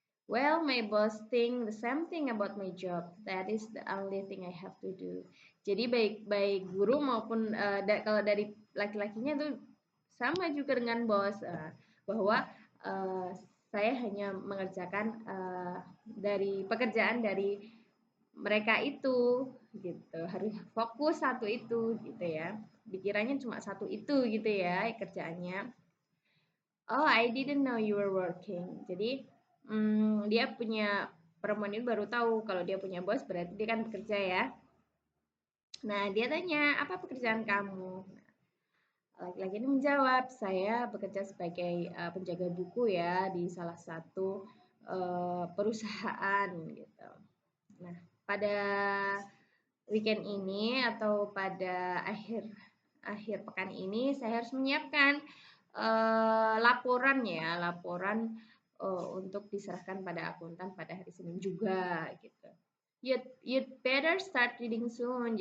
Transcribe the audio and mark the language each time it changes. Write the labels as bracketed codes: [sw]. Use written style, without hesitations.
[en] Well, my boss think the same thing about my job. That is the only thing I have to do. [id] Jadi baik guru maupun kalau dari laki-lakinya tuh sama juga dengan bos, bahwa saya hanya mengerjakan dari pekerjaan dari mereka itu, gitu. Harus fokus satu itu, gitu ya. Dikiranya cuma satu itu, gitu ya, kerjaannya. [en] Oh, I didn't know you were working. [id] Jadi dia perempuan ini baru tahu kalau dia punya bos, berarti dia kan bekerja ya. Nah, dia tanya, apa pekerjaan kamu? Laki-laki ini menjawab, saya bekerja sebagai penjaga buku ya di salah satu perusahaan gitu. Nah, pada weekend ini atau pada akhir pekan ini saya harus menyiapkan laporan untuk diserahkan pada akuntan pada hari Senin juga gitu. [en] You'd better start reading soon.